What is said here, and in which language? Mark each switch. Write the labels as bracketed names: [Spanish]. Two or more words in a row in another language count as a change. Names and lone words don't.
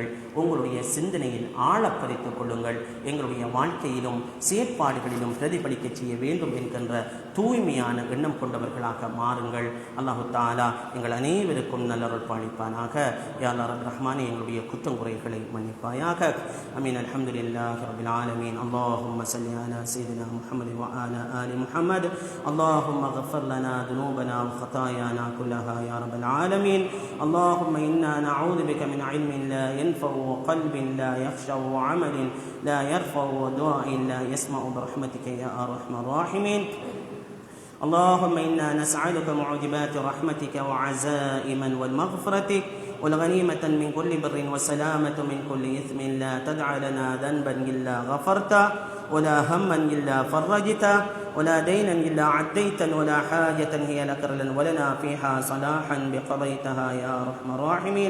[Tamil] உங்களுடைய சிந்தனையில் ஆழப்பறித்துக் கொள்ளுங்கள். எங்களுடைய வாழ்க்கையிலும் செயற்பாடுகளிலும் பிரதிபலிக்க செய்ய வேண்டும் என்கின்ற தூய்மையான எண்ணம் கொண்டவர்களாக மாறுங்கள். [Arabic] الله تعالى [Tamil] எங்கள் அனைவருக்கும் நல்லருள் பாலிப்பானாக. [Arabic] يا الله [Tamil] ரஹ்மானே, எங்களுடைய குற்றங்குறைகளை மன்னிப்பாயாக. [Arabic] آمين. الحمد لله رب العالمين. اللهم صل على سيدنا محمد وعلى آل محمد. اللهم اغفر لنا ذنوبنا وخطايانا كلها يا رب العالمين. اللهم إنا نعوذ بك من علم لا ينفع وقلب لا يخشع وعمل لا يرفع ودعاء لا يسمع برحمتك يا أرحم الراحمين. اللهم إنا نسألك معجبات رحمتك وعزائما والمغفرة والغنيمة من كل بر وسلامة من كل إثم لا تدع لنا ذنبا إلا غفرته ولا هما إلا فرجته ولا دينا إلا عديتا ولا حاجة هي لك ولنا فيها صلاحا بقضيتها يا أرحم الراحمين.